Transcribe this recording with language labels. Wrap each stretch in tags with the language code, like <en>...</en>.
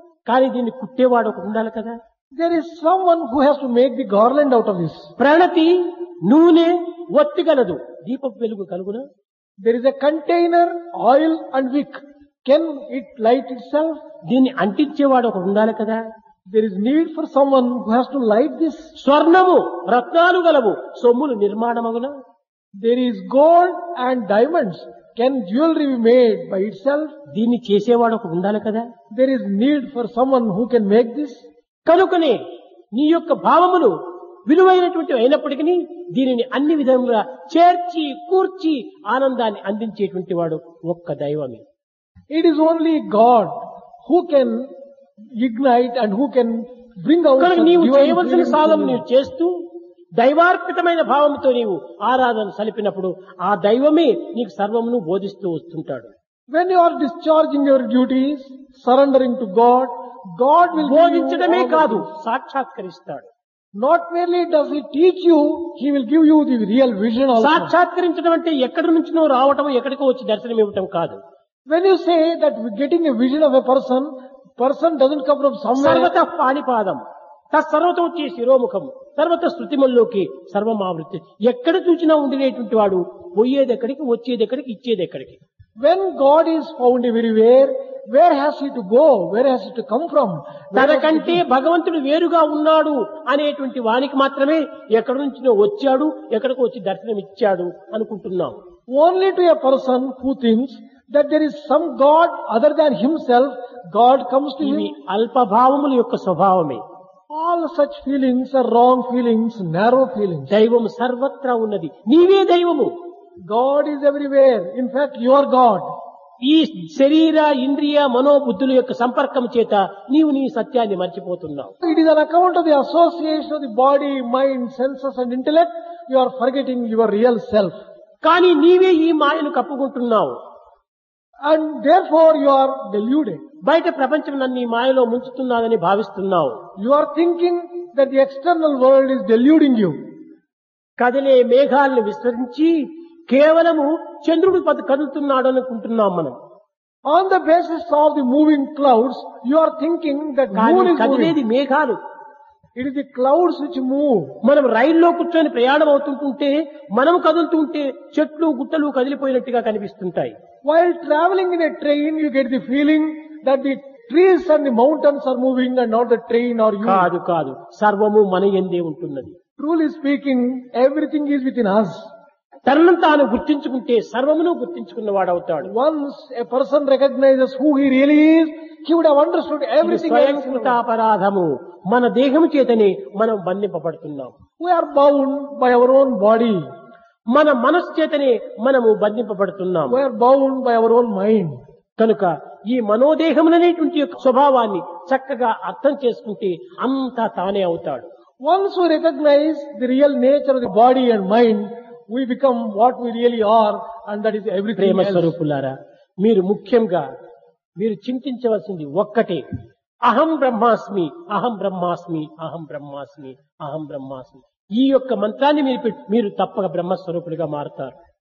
<te>కానీ దీన్ని కుట్టేవాడు ఒకడు ఉండాలి కదా.</te> <en>There is someone who has to make the garland out of this.</en> <te>ప్రణతి, నూనె, ఒత్తి గలదు, దీపపు వెలుగు కలుగున.</te> <en>There is a container, oil and wick. Can it light itself?</en> <te>దీన్ని అంటించేవాడు ఒకడు ఉండాలి కదా.</te> <en>There is need for someone who has to light this.</en> <te>స్వర్ణము రత్నాలు గలవు సొమ్ములు నిర్మాణమగున.</te> <en>There is gold and diamonds. Can jewelry be made by itself?</en> <te>దీన్ని చేసేవాడు ఒకడు ఉండాలి కదా.</te> <en>There is need for someone who can make this.</en> <te>కనుకనే నీ యొక్క భావములు విలువైనటువంటి అయినప్పటికీ దీనిని అన్ని విధములుగా చేర్చి కూర్చి ఆనందాన్ని అందించేటువంటి వాడు ఒక్క దైవమే.</te> <en>It is only God who can ignite and who can bring out</en> <te>కనుక</te> <en>such</en> <te>నీవు</te> <en>divine</en> <te>చేయవలసిన</te> <en>feelings</en> <te>సాధన</te> <en>in you.</en> <te>నీవు చేస్తూ దైవార్పితమైన భావంతో నీవు ఆరాధన సలిపినప్పుడు ఆ దైవమే నీకు సర్వమును బోధిస్తూ వస్తుంటాడు.</te> <en>When you are discharging your duties, surrendering to God, God will give you</en> <te>బోధించడమే</te> <en>all the</en> <te>కాదు</te> <en>things.</en> <te>సాక్షాత్కరిస్తాడు.</te> <en>Not merely does He teach you, He will give you the real vision also.</en> <te>సాక్షాత్కరించడం అంటే ఎక్కడి నుంచినో రావటం ఎక్కడికో వచ్చి దర్శనం ఇవ్వటం కాదు.</te> <en>When you say that getting a vision of a person doesn't come from somewhere.</en> <te>సర్వత పాణిపాదం తత్సర్వతం వచ్చే శిరోముఖం సర్వత శృతిమల్లోకి సర్వమావృత్తి ఎక్కడ చూసినా ఉండినటువంటి వాడు పోయేది ఎక్కడికి వచ్చేది ఎక్కడికి ఇచ్చేది ఎక్కడికి.</te> <en>When God is found everywhere, where has He to go? Where has He to come from?</en> <te>తనకంటే భగవంతుడు వేరుగా ఉన్నాడు అనేటువంటి వానికి మాత్రమే ఎక్కడి నుంచినో వచ్చాడు ఎక్కడికి వచ్చి దర్శనం ఇచ్చాడు అనుకుంటున్నాం.</te> <en>Only to a person who thinks that there is some God other than himself, God comes to</en> <te>ఇవి</te> <en>him.</en> <te>అల్పభావముల యొక్క స్వభావమే.</te> <en>All such feelings are wrong feelings, narrow feelings.</en> <te>దైవము సర్వత్రా ఉన్నది. నీవే దైవము.</te> <en>God is everywhere. In fact, you are God.</en> <te>ఈ శరీర ఇంద్రియ మనోబుద్ధుల యొక్క సంపర్కం చేత నీవు నీ సత్యాన్ని మర్చిపోతున్నావు.</te> <en>It is on account of the association of the body, mind, senses and intellect, you are forgetting your real self.</en> <te>కానీ నీవే ఈ మాయను కప్పుకుంటున్నావు.</te> <en>And therefore you are deluded.</en> <te>బయట ప్రపంచం నన్ను ఈ మాయలో ముంచుతున్నానని భావిస్తున్నావు.</te> <en>You are thinking that the external world is deluding you.</en> <te>కదిలే మేఘాలను విస్మరించి కేవలము చంద్రుడు కదులుతున్నాడు అనుకుంటున్నాం మనం.</te> <en>On the basis of the moving clouds, you are thinking that</en> <te>కానీ</te> <en>moon is</en> <te>కదిలేది</te> <en>moving.</en> <te>మేఘాలు.</te> <en>It is the clouds which move.</en> <te>మనం రైల్లో కూర్చొని ప్రయాణం అవుతుంటుంటే మనం కదులుతుంటే చెట్లు గుట్టలు కదిలిపోయినట్టుగా కనిపిస్తుంటాయి.</te> <en>While traveling in a train, you get the feeling that the trees and the mountains are moving and not the train or you.</en> <te>కాదు కాదు సర్వము మన యందే ఉంటున్నది.</te> <en>Truly speaking, everything is within us.</en> <te>తనను తాను గుర్తించుకుంటే సర్వమును గుర్తించుకున్నవాడవుతాడు.</te> <en>Once a person recognizes who he really is, he would have understood everything else.</en> <te>స్వయంకృతాపరాధము మన దేహము చేతనే మనం బంధింపబడుతున్నాం.</te> <en>We are bound by our own body.</en> <te>మన మనస్సు చేతనే మనము బంధింపబడుతున్నాం.</te> <en>We are bound by our own mind.</en> <te>కనుక ఈ మనోదేహములనేటువంటి యొక్క స్వభావాన్ని చక్కగా అర్థం చేసుకుంటే అంతా తానే అవుతాడు.</te> <en>Once we recognize the real nature of the body and mind, we become what we really are, and that is everything</en> <te>Prema</te> <en>else.</en> <te>స్వరూపులారా మీరు ముఖ్యంగా మీరు చింతించవలసింది ఒక్కటే, అహం బ్రహ్మాస్మి అహం బ్రహ్మాస్మి అహం బ్రహ్మాస్మి అహం బ్రహ్మాస్మి. ఈ యొక్క మంత్రాన్ని మీరు తప్పక బ్రహ్మస్వరూపులుగా మారుతారు.</te>